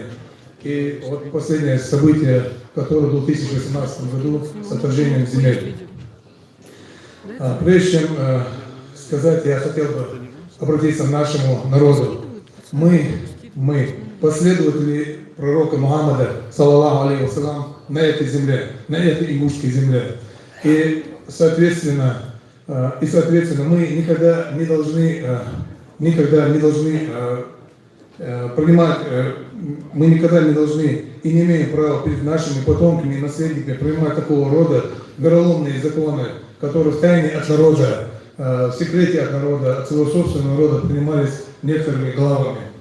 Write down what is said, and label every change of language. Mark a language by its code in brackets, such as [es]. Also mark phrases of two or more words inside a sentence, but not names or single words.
[ru] И вот последнее событие, которое было в 2018 году с отражением земель. Прежде чем сказать, я хотел бы обратиться к нашему народу. Мы последователи пророка Мухаммада, [ar] صلى الله عليه وسلم, [ru] на этой земле, на этой ингушской земле. И соответственно, мы никогда не должны принимать, мы никогда не должны и не имеем права перед нашими потомками и наследниками принимать такого рода вероломные законы, которые в тайне от народа, в секрете от народа, от своего собственного народа принимались некоторыми главами.